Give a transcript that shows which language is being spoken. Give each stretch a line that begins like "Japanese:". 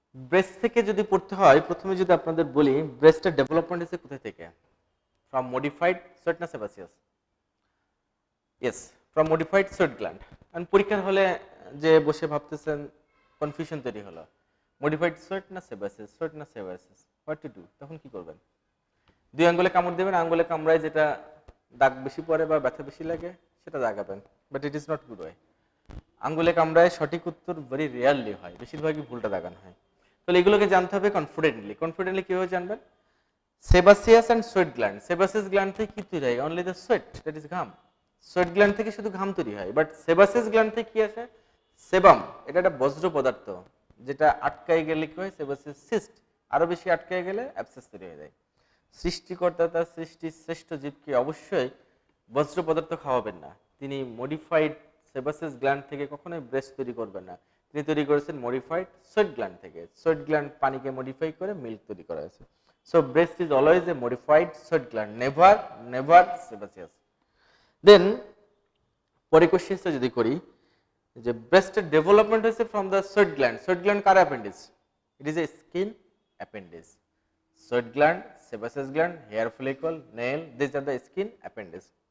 Bangla: Breast থেকে যদি পড়তে হয় প্রথমে যদি আপনাদের বলি ব্রেস্টের ডেভেলপমেন্ট হচ্ছে কোথায় থেকে?
English: From modified sweat না sebaceous? Yes, from modified sweat gland.
Bangla: And পরীক্ষার হলে যে বসে ভাবতেছেন কনফিউশন তৈরি হলো
English: modified sweat
Bangla: না sebaceous, sweat না sebaceous,
English: what to do?
Bangla: তখন কি করবেন? দুই আঙ্গুলে কামড় দেবেন, আঙ্গুলে কামড়ায় যেটা দাগ বেশি পড়ে বা ব্যথা বেশি লাগে সেটা দাগাবেন,
English: But it is not good way.
Bangla: আঙ্গুলে কামড়ায় সঠিক উত্তর ভেরি রেয়ারলি হয়, বেশিরভাগই ভুলটা দাগানো হয়। তাহলে এগুলোকে জানতে হবে কনফিডেন্টলি কিভাবে জানবেন? Sebaceous and sweat gland, sebaceous gland থেকে কি তৈরি হয়?
English: only the sweat, that is
Bangla: ঘাম। সোয়েট গ্ল্যান্ড থেকে শুধু ঘাম তৈরি হয়, বাট সেবাসিয়াস গ্ল্যান্ড থেকে কি আসে? সেবাম, এটা একটা বজ্র পদার্থ যেটা আটকায় গেলে কি হয়? সেবাসিয়াস সিস্ট, আরো বেশি আটকায় গেলে অ্যাবসেস তৈরি হয়ে যায়। সৃষ্টিকর্তা তার সৃষ্টির শ্রেষ্ঠ জীবকে অবশ্যই বজ্র পদার্থ খাওয়াবেন না, তিনি মডিফাইড সেবাসিয়াস গ্ল্যান্ড থেকে কখনোই ব্রেস্ট তৈরি করবেন না, তিনি তৈরি করেছেন মডিফাইড সোয়েট গ্ল্যান্ড থেকে। সোয়েট গ্ল্যান্ড পানিকে মডিফাই করে মিল্ক তৈরি করা হয়েছে।
English: So breast is always a modified sweat gland, never sebaceous.
Bangla: Then পরে কোশ্চেনটা যদি করি যে ব্রেস্টের ডেভেলপমেন্ট হয়েছে
English: From the sweat gland.
Bangla: Sweat gland car appendix?
English: It is a skin appendix. Sweat gland, sebaceous gland, hair follicle, nail, this are the skin appendix.